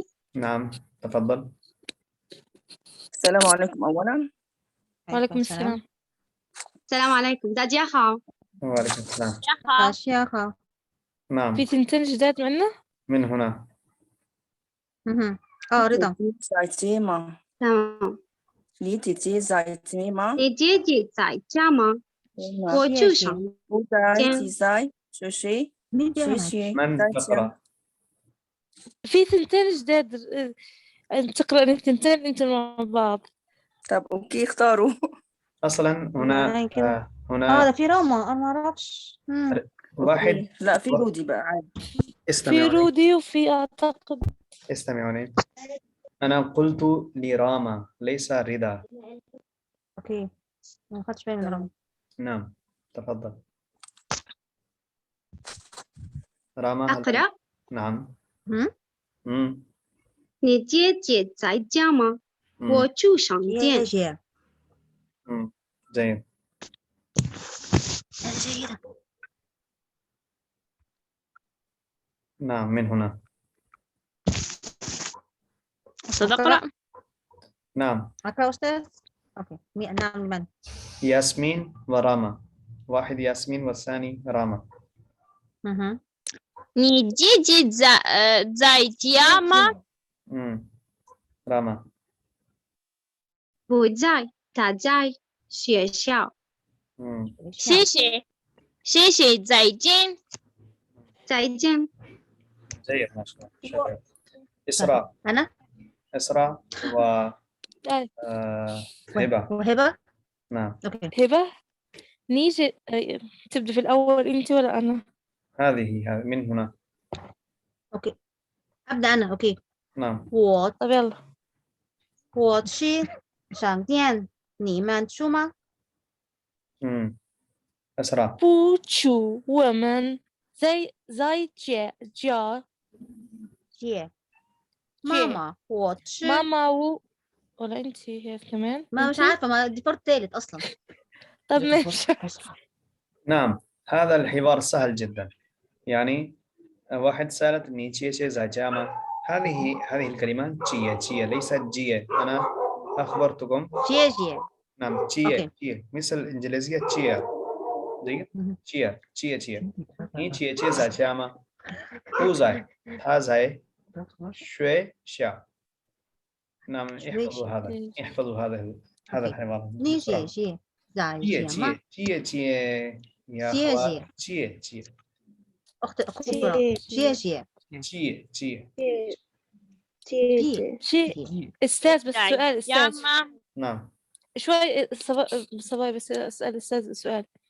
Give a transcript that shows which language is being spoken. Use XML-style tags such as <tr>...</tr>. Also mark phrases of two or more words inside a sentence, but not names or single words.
<ar>نعم تفضل. السلام عليكم أولا. وعليكم السلام. السلام عليكم.</ar> <zh>大家好.</zh> <ar>وعليكم السلام.</ar> <zh>大家好.</zh> <ar>نعم. في تنتين جداد معنا. من هنا. رضا.</ar> <zh>当你姐姐在家吗？你姐姐在家吗？我去上不在学习。</zh> <ar>من تقرأ؟ في تنتين جداد. تقرأ تنتين أنت مع بعض. طب أوكي اختاروا. أصلا هنا هذا في روما أنا ما أعرفش. واحد. لا في رودي بقى عادي. في رودي وفي أعتقد. استمعوني، أنا قلت لراما ليس رضا. أوكي ما أخذتش بالي من راما. نعم تفضل راما. أقرأ. نعم.</ar> <zh>你姐姐在家吗？我去商店。</zh> <ar>جيد. نعم من هنا. أقرأ. نعم. أقرأ أستاذ. أوكي. نعم من؟ ياسمين وراما. واحد ياسمين والثاني راما.</ar> <zh>你姐姐在家吗？</zh> <ar>راما.</ar> <zh>不在，她在学校。谢谢再见。</zh> <ar>جيد ما شاء الله. إسراء. أنا؟ إسراء و هبة. وهبة؟ نعم. أوكي. هبة نيجي تبدأ في الأول أنت ولا أنا؟ هذه من هنا. اوكي ابدا انا. اوكي نعم.</ar> <zh>我</zh> <ar>طب يلا.</ar> <zh>我去商店，你们去吗？</zh> <ar>أسرع.</ar> <zh>不去，我们在家姐妈妈我去</zh> <ar>ماما ولا أنت هي كمان؟ ما مش عارفة ما دي فرد ثالث أصلا. طب ماشي. نعم هذا الحوار سهل جدا. يعني واحد سألت</ar> <zh>你姐姐在家吗,</zh> <ar>هذه الكلمة</ar> <zh>姐姐</zh> <ar>ليست جيه. أنا أخبرتكم.</ar> <zh>جيه</zh> <ar>نعم</ar> <zh>姐姐</zh> <ar>مثل الإنجليزية تشيه جيد</ar> <zh>姐姐姐. 你姐姐在家吗 هو 在她在学校.</zh> <ar>نعم احفظوا هذا الحوار.</ar> <zh>你姐姐在家吗？姐姐 يا جيه أخوات 姐姐</zh> <ar>أخت كبرى جيه</ar> <zh>姐姐.</zh> <ar>شيء أستاذ بس سؤال أستاذ. نعم. شوي صباي بس أسأل أستاذ سؤال.</ar>